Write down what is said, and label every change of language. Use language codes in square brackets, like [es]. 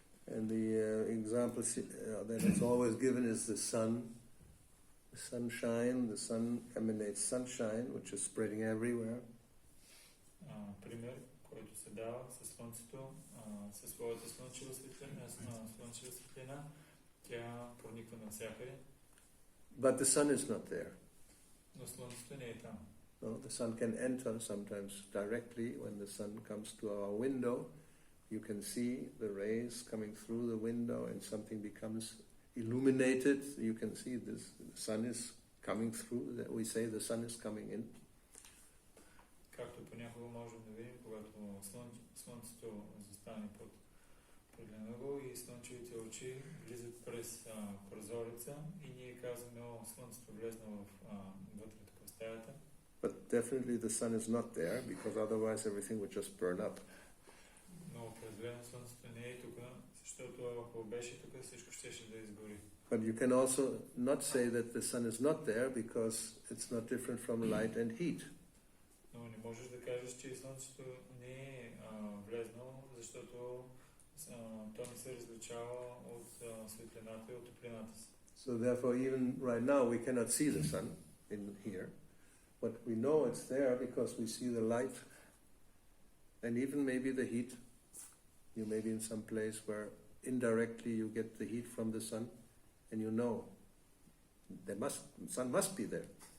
[en] And the example that is always given is the sun. The sunshine, the sun emanates sunshine, which is spreading everywhere. [bg] Пример, който се дава със слънцето, със своята слънчева светлина, тя прониква навсякъде. [en] But the sun is not there. [bg] Но слънцето не е там. [en] No, the sun can enter sometimes directly when the sun comes to our window. You can see the rays coming through the window and something becomes illuminated. You can see this. The sun is coming through. We say the sun is coming in. [bg] Както понякога можем да видим, когато слънцето застане под него и слънчевите очи влизат през прозореца и ние казваме, слънцето влезна вътре в стаята. [en] But definitely the sun is not there, because otherwise everything would just burn up. [bg] Но определено слънцето не е тук, защото ако беше тук, всичко щеше да изгори. [en] But you can also not say that the sun is not there, because it's not different from light and heat. [bg] Но не можеш да кажеш, че слънцето не е влезнало, защото то не се различава от светлината и от топлината си. [en] So therefore, even right now, we cannot see the sun in here, but we know it's there because we see the light, and even maybe the heat. You may be in some place where indirectly you get the heat from the sun, and you know the sun must be there.